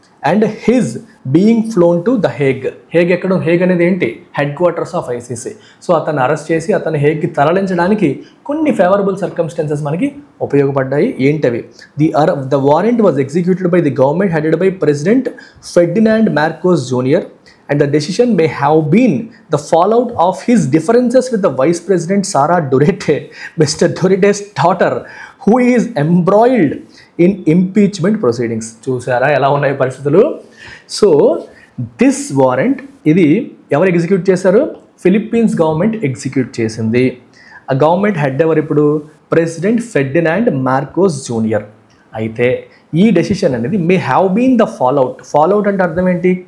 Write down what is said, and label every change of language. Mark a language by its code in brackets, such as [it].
[en] And his being flown to the Hague. [te] Hague ఎక్కడ? Hague అనేది ఏంటి? [en] Headquarters of ICC. [te] So అతన్ని arrest చేసి అతన్ని హేగ్కి తరలించడానికి కొన్ని ఫేవరబుల్ సర్కమ్స్టాన్సెస్ మనకి ఉపయోగపడ్డాయి. ఏంటవి? [en] The warrant was executed by the government headed by president Ferdinand Marcos junior. And the decision may have been the fallout of his differences with the Vice President Sara Duterte, Mr. Duterte's daughter, who is embroiled in impeachment proceedings. [te] చూసారా ఎలా ఉన్నాయి పరిస్థితులు? [en] so this warrant [te] ఇది ఎవరు execute చేశారు? Philippines government execute చేసింది. ఆ government head ఎవరు ఇప్పుడు? President Ferdinand Marcos junior. అయితే ఈ డెసిషన్ అనేది [en] may have been the fallout [te] అంటే అర్థం ఏంటి?